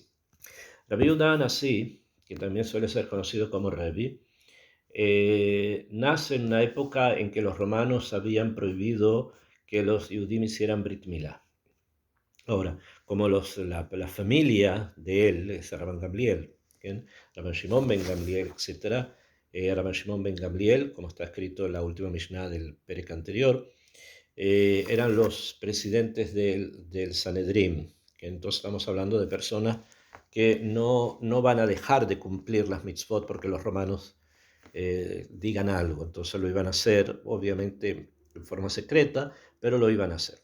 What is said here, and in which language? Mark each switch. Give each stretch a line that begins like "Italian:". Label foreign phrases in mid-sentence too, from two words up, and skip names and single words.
Spanish: Rabbi Yehuda Hanasí, que también suele ser conocido como Rebbe, nace en una época en que los romanos habían prohibido que los Yudim hicieran
Hebrew: ברית מילה.
Spanish: Ahora, como la familia de él es Rabban Gamliel, ¿bien? Rabban Shimon ben Gamliel, etc. Rabban Shimon ben Gamliel, como está escrito en la última Mishnah del Perek anterior, eran los presidentes del Sanedrín, que entonces estamos hablando de personas que no van a dejar de cumplir las mitzvot porque los romanos digan algo, entonces lo iban a hacer, obviamente en forma secreta, pero lo iban a hacer.